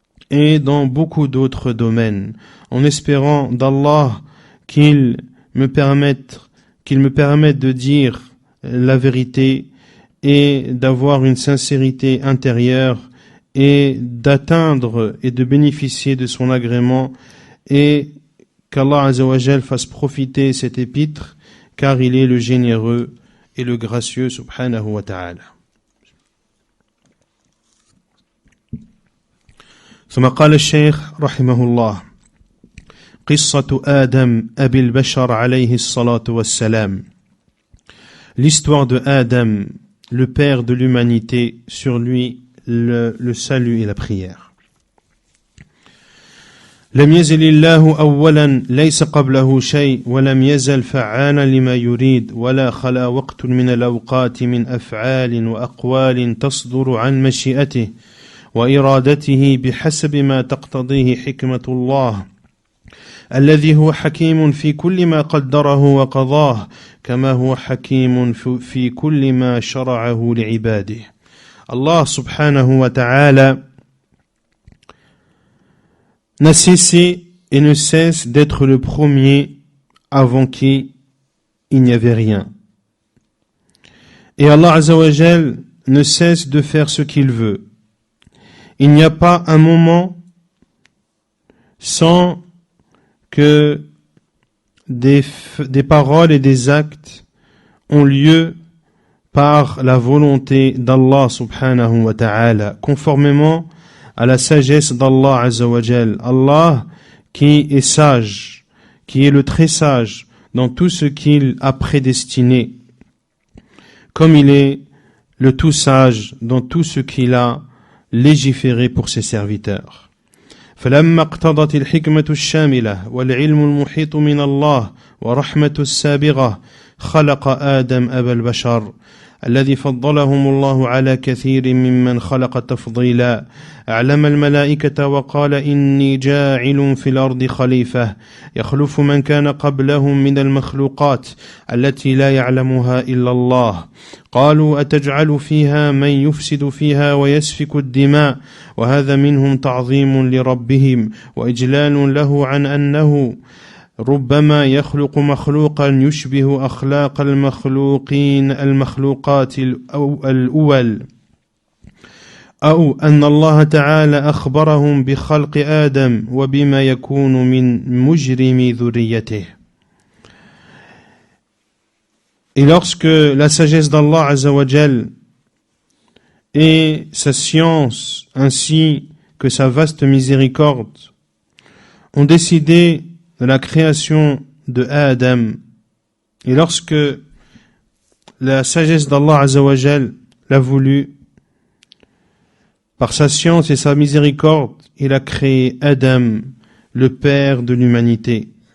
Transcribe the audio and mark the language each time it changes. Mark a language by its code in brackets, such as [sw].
[fr] et dans beaucoup d'autres domaines, en espérant d'Allah qu'il me permette de dire la vérité et d'avoir une sincérité intérieure et d'atteindre et de bénéficier de son agrément, et qu'Allah Azza wa Jal fasse profiter cet épître, car il est le généreux et le gracieux subhanahu wa ta'ala. [ar] ثم قال الشيخ رحمه الله: قصة آدم أبي البشر عليه الصلاة والسلام. [fr] L'histoire de Adam, le père de l'humanité, sur lui le salut et la prière. [ar] لم يزل الله أولا ليس قبله شيء ولم يزل فعالا لما يريد ولا خلا وقت من الأوقات من أفعال وأقوال تصدر عن مشيئته وإرادته بحسب ما تقتضيه حكمة الله الذي هو حكيم في كل ما قدره وقضاه كما هو حكيم في كل ما شرعه لعباده. [fr] Allah subhanahu wa ta'ala n'a cessé et ne cesse d'être le premier avant qui il n'y avait rien. Et Allah Azza wa Jal ne cesse de faire ce qu'il veut. Il n'y a pas un moment sans que des paroles et des actes ont lieu par la volonté d'Allah subhanahu wa ta'ala, conformément à la sagesse d'Allah azza wa jal. Allah qui est sage, qui est le très sage dans tout ce qu'il a prédestiné, comme il est le tout sage dans tout ce qu'il a légiféré pour ses serviteurs. [ar] فلما اقتضت الحكمة الشاملة والعلم المحيط من الله ورحمة السابغة خلق آدم أبا البشر الذي فضلهم الله على كثير ممن خلق تفضيلا أعلم الملائكة وقال إني جاعل في الأرض خليفة يخلف من كان قبلهم من المخلوقات التي لا يعلمها إلا الله قالوا أتجعل فيها من يفسد فيها ويسفك الدماء وهذا منهم تعظيم لربهم وإجلال له عن أنه ربما يخلق مخلوقا يشبه أخلاق المخلوقات الأول أو أن الله تعالى أخبرهم بخلق آدم وبما يكون من مجرم ذريته. [fr] Et lorsque la sagesse d'Allah Azza wa Jal et sa science ainsi que sa vaste miséricorde ont décidé de la création de Adam, et lorsque la sagesse d'Allah Azza wa Jal l'a voulu, par sa science et sa miséricorde, il a créé Adam, le père de l'humanité.